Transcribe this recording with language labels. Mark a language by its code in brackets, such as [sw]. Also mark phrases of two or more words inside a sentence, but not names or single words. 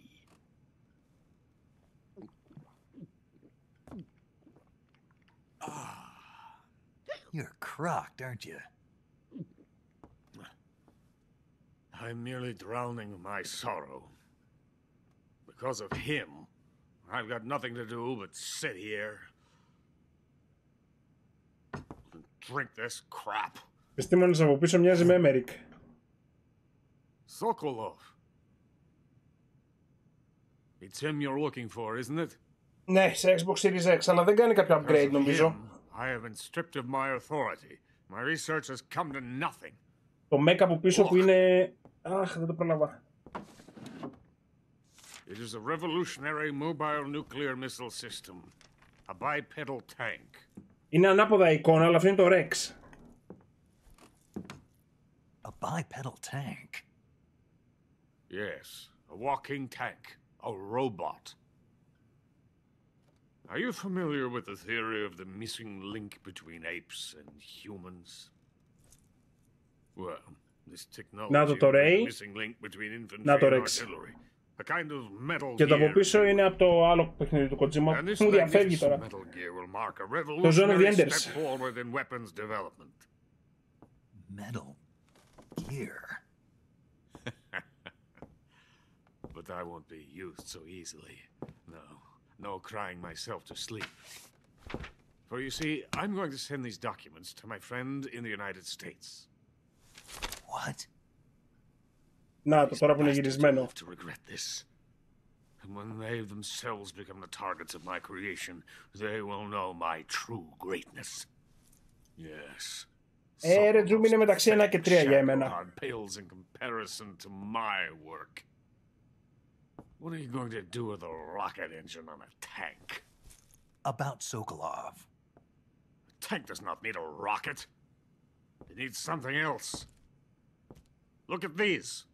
[en] You're crocked, aren't you? I'm merely drowning my sorrow. Because of him, I've got nothing to do but sit here and drink this crap. [el] Επιστήμονες από πίσω μοιάζει με Emmerich. [en] Sokolov. It's him you're looking for, isn't it? [el] Ναι, σε Xbox Series X, αλλά δεν κάνει κάποιο upgrade νομίζω. [en] I have been stripped of my authority. My research has come to nothing. [el] Το mech από πίσω που είναι... Αχ, δεν το πρόλαβα. [en] It is a revolutionary mobile nuclear missile system. A bipedal tank. [el] Είναι ανάποδα η εικόνα, αλλά αυτό είναι το Rex. [en] A bipedal tank? Yes, a walking tank. A robot. Are you familiar with the theory of the missing link between apes and humans? Well, this technology is the missing link between infantry and artillery. A kind of metal [el] Και το από [en] gear. [el] πίσω είναι από το άλλο παιχνίδι του Kojima. [en] And this [el] Μου διαφεύγει [en] magnificent [el] τώρα. [en] metal gear will mark a [el] Το Zone of the [en] revolutionary [el] Enders. [en] step forward in weapons development. Metal gear. But I won't be used so easily. No crying myself to sleep. For you see, I'm going to send these documents to my friend in the United States. What? [el] Να το τώρα που είναι γυρισμένο. [en] To regret this. And when they themselves become the targets of my creation, they will know my true greatness. Yes. [el] Ρε Τζούμι, είναι μεταξύ 1 και 3 για εμένα. [en] Pales in comparison to my work. What are you going to do with a rocket engine on a tank? About Sokolov. A tank does not need a rocket. It needs something else. Look at these.